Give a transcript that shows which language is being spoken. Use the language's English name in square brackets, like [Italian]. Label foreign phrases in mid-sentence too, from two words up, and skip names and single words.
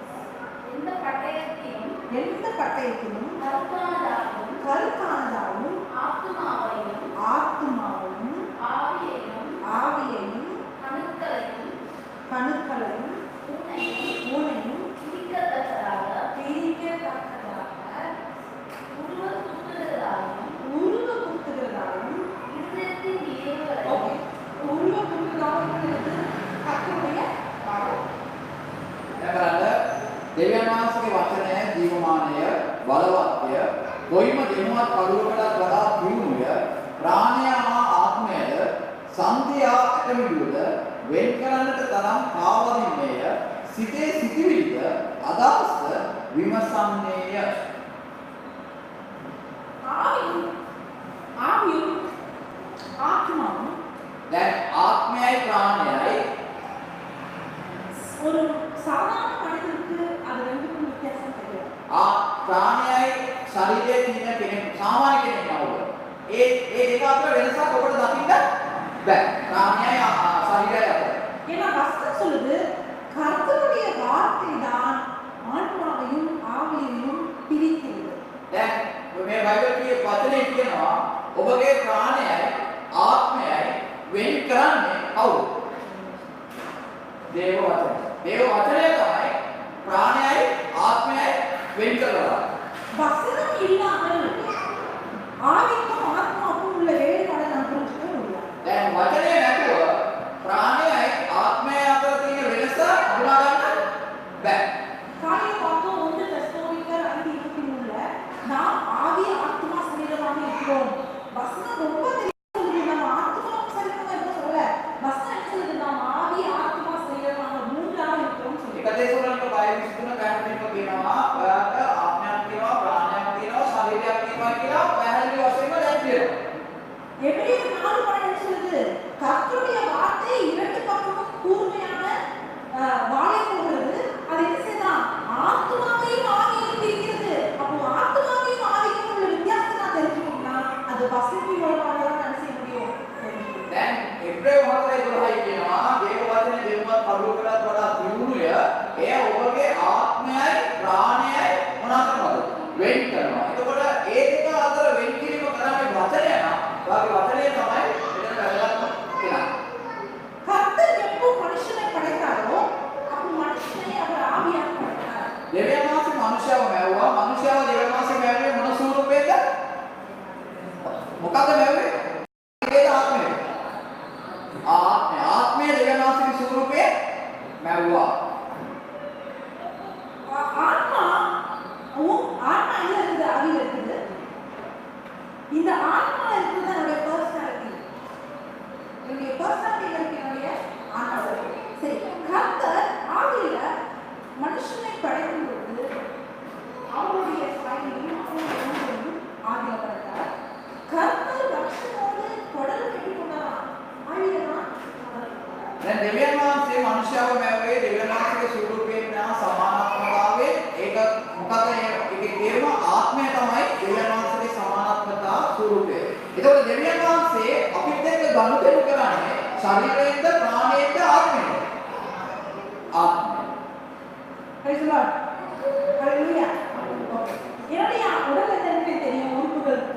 [Tamil] கருத்தானதாலும் ஆத்துமாவையும் ஆவியையும் கணுக்களையும் ஊனையும் உருவகுத்துகிறதாலும் [Sinhala] දෙවියන් වහන්සේගේ වචනය ජීවමානය බලවත්ය කොයිම දෙනුවත් කරුවකටත් වඩා දියුණුය ප්‍රාණය හා ආත්මයද සන්ධියා ඇතමිදුවද වෙන් කරන්නට තරම් කාවදින්නේය සිතේ සිටිවිලිද අදහස්ද විමසන්නේය. [Tamil] ஆவியும் ஆத்மாவும் [Sinhala] දැන් ආත්මයයි ප්‍රාණයයි [Tamil] ஒரு சாதாரண மனிதனுக்கு அது ரெண்டுக்கும் வித்தியாசம் தெரியாது. [Sinhala] ප්‍රාණයයි ශරීරයේ තියෙන කෙනෙක් සාමාන්‍ය කෙනෙක් නවුව. ඒ දෙක අතර වෙනසක් ඔබට දකින්න බෑ. ප්‍රාණයයි ශරීරයයි අතර. [Tamil] ஏன்னா வசனம் சொல்லுது கர்த்தருடைய வார்த்தை தான் ஆத்மாவையும் ஆவியையும் பிரிக்கிறது. [Sinhala] දැන් මේ බයිබල් කියේ වචනේ කියනවා ඔබගේ ප්‍රාණයයි ආත්මයයි වෙන් කරන්නේ කවුද? දේව වචනය. දේව වචනය තමයි ප්‍රාණයයි ආත්මයයි වෙන් කරලා. [Tamil] வசனம் இல்லாமல் ஆவிக்கும் ஆத்மாவுக்கும் உள்ள வேறுபாடை நாம் புரிஞ்சுக்க முடியாது. [Sinhala] දැන් වචනේ නැතුව ප්‍රාණයයි ආත්මයයි අතර තියෙන වෙනස හඳුනා ගන්න බෑ. [Tamil] காலையில பார்த்தோம் 1 தெசலோனிக்கர் 5:23 நாம் ஆவி ஆத்மா சரீரமாக இருக்கிறோம். வசனம் ரொம்ப தெளிவா சொல்லுது. நம்ம ஆத்மா சரீரமா இருக்க சொல்லல. வசனம் என்ன சொல்லுது? நாம் ஆவி ஆத்மா சரீரமாக மூன்றாக இருக்கிறோம் சொல்லுது. [Sinhala] එක දේශනාවක බයිබල් 23 පැහැදිලිව කියනවා ඔයාලට ආත්මයක් තියෙනවා ප්‍රාණයක් තියෙනවා ශරීරයක් තියෙනවා කියලා පැහැදිලි වශයෙන්ම දැක්වෙනවා. [Tamil] எபிரேயர் 4:12 என்ன சொல்லுது? கர்த்தருடைய வார்த்தை இரண்டு பக்கமும் கூர்மையான வாளை போகிறது. அது என்ன செய்தான்? ஆத்மாவையும் ஆவியையும் பிரிக்கிறது. அப்போ ஆத்மாவையும் ஆவியும் உள்ள வித்தியாசத்தை நான் தெரிஞ்சுக்கணும்னா அது வசனத்தின் மூலமாக தான் நான் செய்ய முடியும். [Sinhala] දැන් එබ්‍රේව 4:12 කියනවා දේව වචනේ දෙවොත් කරුවකටත් වඩා දියුණුය. එය ඔබගේ ආත්මයයි ප්‍රාණයයි මොනවා කරනවද? වෙන් කරනවා. එතකොට ඒ දෙක අතර වෙන් කිරීම කරන්නේ වචනය නම් ඔයාගේ වචනය තමයි මෙතන වැදගත්ම කියලා. [Tamil] கர்த்தர் எப்போ மனுஷனை படைத்தாரோ அப்போ மனுஷனை அவர் ஆவியாக படைத்தார். [Sinhala] දෙවියන් වහන්සේ මනුෂ්‍යව මැවුවා. මනුෂ්‍යව දෙවියන් වහන්සේ මැවුවේ මොන ස්වරූපයකද? මොකක්ද මැවුවේ? ඒකේ ආත්මය. ආත්මය දෙවියන් වහන්සේගේ ස්වරූපයේ මැවුවා. [Tamil] ஆத்மா எங்க இருக்குது? ஆவியில இருக்குது. இந்த ஆத்மா இருக்குது என்னுடைய பர்சனாலிட்டி. என்னுடைய பர்சனாலிட்டி என்னுடைய ஆத்மா. சரி, கர்த்தர் ஆவியில மனுஷனை படைக்கும் பொழுது அவருடைய சாயலையும் அவருடைய ரூபையும் ஆவியில படைத்தார். கர்த்தர் மனுஷனோடு தொடர்பு கட்டி கொண்டாராம். ஆவியில தான் [Sinhala] දැන් දෙවියන් වහන්සේ මනුෂ්‍යව මැවුවේ දෙවියන් වහන්සේගේ ස්වරූපයෙන් නා සමානාත්මතාවයේ ඒක මොකද ඒකේ තේරුම ආත්මය තමයි දෙවියන් වහන්සේගේ සමානාත්මතා ස්වරූපය. ඒකෝට දෙවියන් වහන්සේ අපිට එක්ක ගනුදෙනු කරන්නේ ශරීරයෙන්ද ප්‍රාණයෙන්ද ආත්මයෙන්ද? ආත්මය. [English] Praise the Lord. Hallelujah. [Tamil] என்னுடைய உடல் என்னன்னு தெரியும், உறுப்புகள்